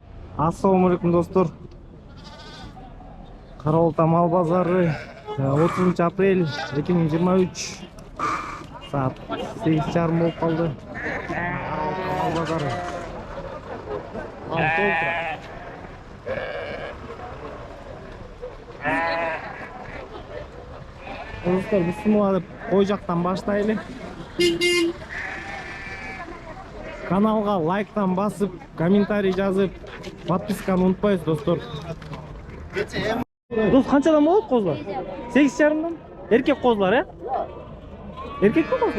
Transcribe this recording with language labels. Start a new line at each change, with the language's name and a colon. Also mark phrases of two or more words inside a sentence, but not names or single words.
Arabic: السلام عليكم
Kazakh: dostlar. Karaolta mal bazarı 30 aprel 2023 saat 8:30 болып қалды. Mal bazarı. Dostlar, bismillah ой жақтан баштайлы. Каналға лайктан басып, комментарий жазып, подписканы ұмытпайсыз, достар. Дос, қаншадан болады қозылар? 8:30-дан? Еркек қозылар, е? Еркек пе қозылар?